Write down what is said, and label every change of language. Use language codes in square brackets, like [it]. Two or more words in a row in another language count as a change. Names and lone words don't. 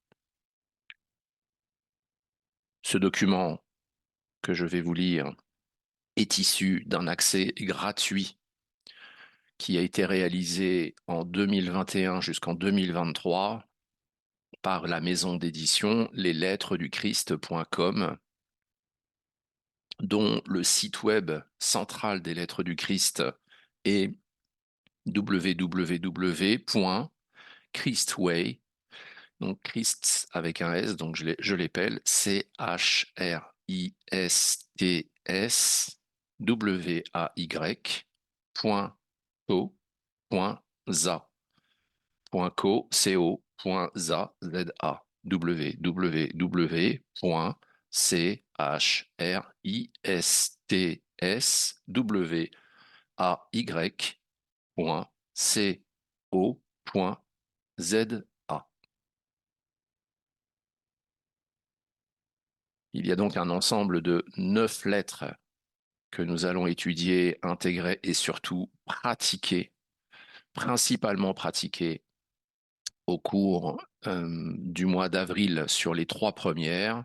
[fr] Ce document que je vais vous lire est issu d'un accès gratuit qui a été réalisé en 2021 jusqu'en 2023 par la maison d'édition leslettresduchrist.com, dont le site web central des Lettres du Christ est www.christway, donc Christ avec un S, donc je l'épelle CHRISTSWAY.co.za .co.za www.christway.za. Il y a donc un ensemble de 9 lettres que nous allons étudier, intégrer et surtout pratiquer, principalement pratiquer au cours du mois d'avril sur les 3 premières.